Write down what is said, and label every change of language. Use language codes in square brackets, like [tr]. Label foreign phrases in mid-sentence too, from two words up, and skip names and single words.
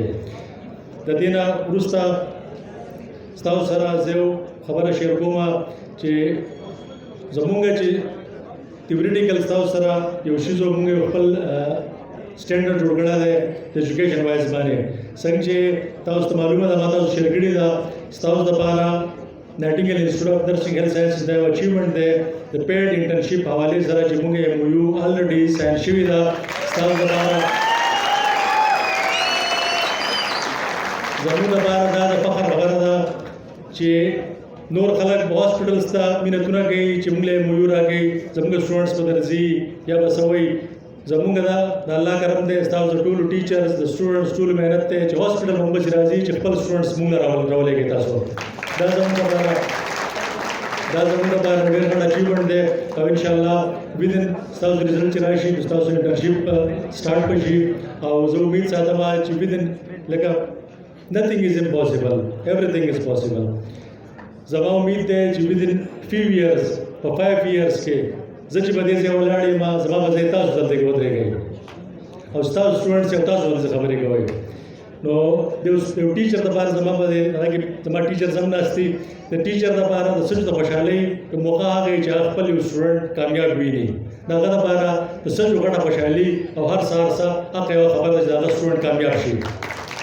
[ps] د دې نه وروسته ستاسو سره زه یو خبره شیر کوم چې زمونږ چې تیوریټیکل ستاسو سره یو شیز مونږ یو خپل سټینډرډ جوړ کړی دی د [en] education wise [ps] باندې. څنګه چې تاسو ته معلومه ده ما تاسو شیر کړې ده ستاسو دپاره نائیٹنگل انسٹیٹیوٹ آف نرسنگ ہیلتھ سائنسز دا یو اچیومنٹ دی د [en] paid internship [ps] حوالې سره چې مونږ [en] MOU already sign [ps] شوي ده ستاسو دپاره زموږ دپاره دا د فخر خبره ده چې نور خلک به هاسپټلز ته مینتونه کوي چې موږ له ایم او یو راکوي زموږ سټوډنټس به درځي یا به څه وایي زمونږ دا د الله کرم دی ستاسو د ټولو ټیچرز د سټوډنټس ټولو محنت دی چې هاسپټل هم بچ راځي چې خپل سټوډنټس مونږ راولېږئ تاسو. دا زموږ لپاره ډېر غټ اچیومنټ دی او انشاءالله ودن ستاسو رزلټ چې راشي نو ستاسو [en] internship start [ps] به شي او زه امید ساتم چې ودن لکه [en] nothing is impossible, everything is possible. [ps] زما امید دی چې ودن [en] few years [ps] په 5 years کې زه چې به دې ځای ولاړ یم زما به ځای تاسو دلته کې ودرېږئ او ستاسو سټوډنټس یو تاسو ورته خبرې کوئ. نو د یو ټیچر دپاره زما په هغه کې زما ټیچرز هم ناست دي د ټیچر دپاره د سچ د خوشحالۍ موقع هغه چې هغه خپل یو سټوډنټ کامیاب ویني د هغه دپاره د سچ غټه خوشحالي او هر سهار هغه یوه خبره ده چې د هغه سټوډنټ کامیاب شي.